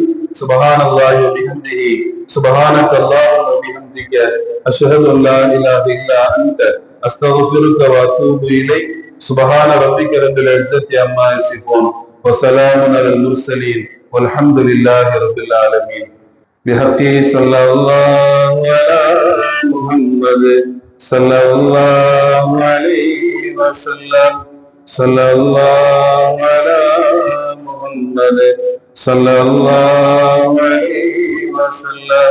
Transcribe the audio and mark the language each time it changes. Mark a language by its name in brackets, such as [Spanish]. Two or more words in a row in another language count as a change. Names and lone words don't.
[Arabic] سبحان الله وبحمده سبحانك اللهم وبحمدك أشهد أن لا إله إلا أنت أستغفرك وأتوب إليك. سبحان ربك رب العزة عما يصفون وسلام على المرسلين والحمد لله رب العالمين. بحقه صلى الله على محمد صلى الله عليه وسلم. صلى الله على محمد صلى الله عليه وسلم.